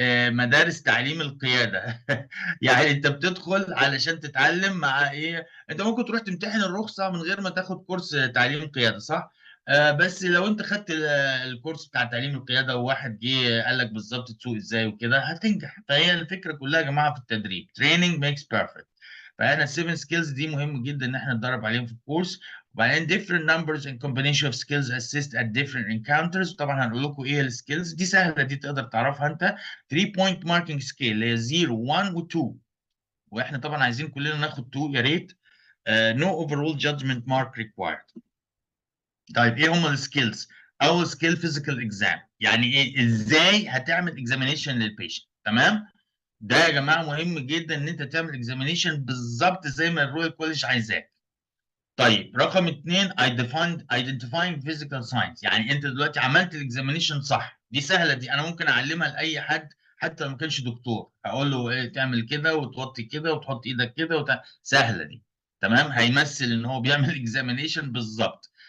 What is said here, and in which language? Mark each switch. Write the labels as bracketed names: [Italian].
[Arabic] مدارس تعليم القياده. يعني انت بتدخل علشان تتعلم مع ايه، انت ممكن تروح تمتحن الرخصه من غير ما تاخد كورس تعليم قياده، صح؟ بس لو انت خدت الكورس بتاع تعليم القياده وواحد جه قال لك بالظبط تسوق ازاي وكده هتنجح. فهي الفكره كلها يا جماعه في التدريب، [English] training makes perfect. [Arabic] فانا السيفن سكيلز دي مهم جدا ان احنا نتدرب عليهم في الكورس. [English] وبعدين different numbers and combination of skills assist at different encounters. [Arabic] طبعا هنقول لكم ايه السكيلز دي، سهله دي تقدر تعرفها انت. 3 [English] point marking scale [Arabic] اللي هي 0 1 و 2، واحنا طبعا عايزين كلنا ناخد 2 يا ريت. [English] no overall judgment mark required. [Arabic] طيب ايه هم السكيلز؟ اول سكيل فيزيكال اكزام، يعني ايه، ازاي هتعمل اكزامينيشن للبيشنت، تمام؟ ده يا جماعه مهم جدا ان انت تعمل اكزامينيشن بالظبط زي ما الرويال كوليج عايزاك. طيب رقم اثنين [English] identifying physical signs، [Arabic] يعني انت دلوقتي عملت الاكزامينيشن صح، دي سهله دي، انا ممكن اعلمها لاي حد حتى لو ما كانش دكتور، اقول له ايه تعمل كده وتوطي كده وتحط ايدك كده سهله دي، تمام؟ هيمثل ان هو بيعمل اكزامينيشن بالظبط.